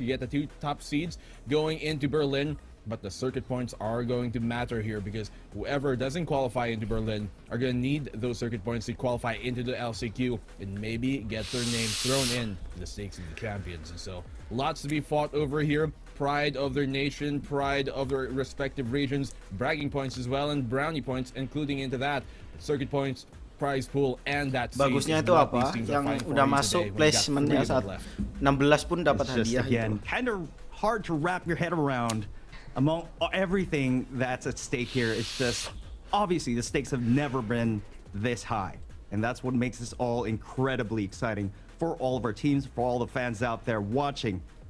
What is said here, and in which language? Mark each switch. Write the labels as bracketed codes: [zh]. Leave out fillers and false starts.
[en] You get the 2 top seeds going into Berlin. But the circuit points are going to matter here, because whoever doesn't qualify into Berlin are going to need those circuit points to qualify into the LCQ and maybe get their names thrown in the stakes of the champions. And so lots to be fought over here. Pride of their nation, pride of their respective regions, bragging points as well, and brownie points, including into that circuit points, prize pool, and that [id] bagusnya itu apa yang udah masuk placementnya saat 16 pun dapat hadiah. [en] Again, kind of hard to wrap your head around among everything that's at stake here. It's just obviously the stakes have never been this high, and that's what makes this all incredibly exciting for all of our teams, for all the fans out there watching.